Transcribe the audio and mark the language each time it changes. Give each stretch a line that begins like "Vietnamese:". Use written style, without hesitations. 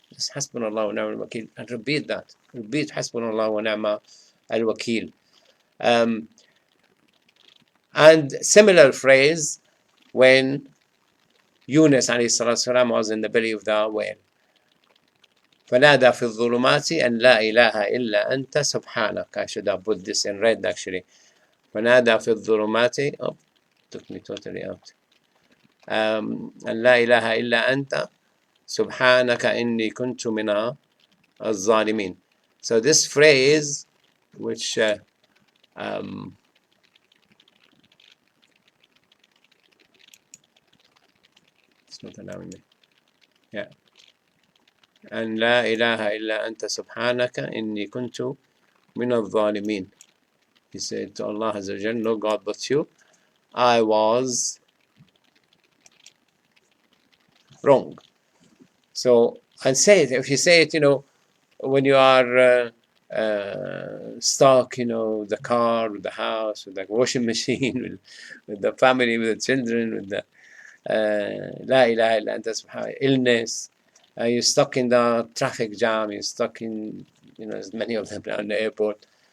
English: Just
Arabic: Hasbunallah wa ni'mal wakil.
English: And repeat that. Repeat
Arabic: Hasbunallah wa ni'mal al-wakil.
English: And similar phrase when Yunus alayhi salatu was in the belly of the whale.
Arabic: فنادى في الظلمات أن لا إله إلا أنت سبحانك.
English: I should have put this in red actually.
Arabic: فنادى في الظلمات.
English: Oh, took me totally out.
Arabic: أن لا إله إلا أنت سبحانك إني كنت من الظالمين.
English: So this phrase, which it's not allowing me. Yeah.
Arabic: أن لا إله إلا أنت سبحانك إني كنت من الظالمين.
English: He said to Allah Azza wa Jal, no God but you, I was wrong. So, and say it, if you say it, when you are stuck, the car, with the house, with the washing machine, with the family, with the children, with the
Arabic: La ilaha illa anta subhanaka,
English: illness, you're stuck in the traffic jam, you're stuck in, as many of them in the airport.